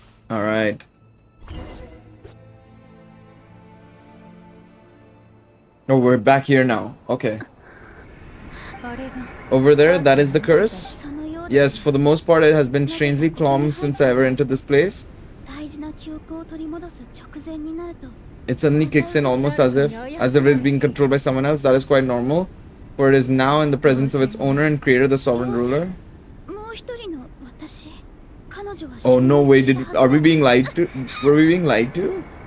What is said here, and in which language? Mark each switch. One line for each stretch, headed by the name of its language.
English: Alright. Oh, we're back here now. Okay. Over there, that is the curse. Yes, for the most part, it has been strangely calm since I ever entered this place.
Japanese: 大事な記憶を取り戻す直前になると。
English: It suddenly kicks in almost as if it is being controlled by someone else. That is quite normal, for it is now in the presence of its owner and creator, the sovereign ruler.
Japanese: もう一人の私。彼女は。
English: Oh no, wait, are we being lied to? Were we being lied to?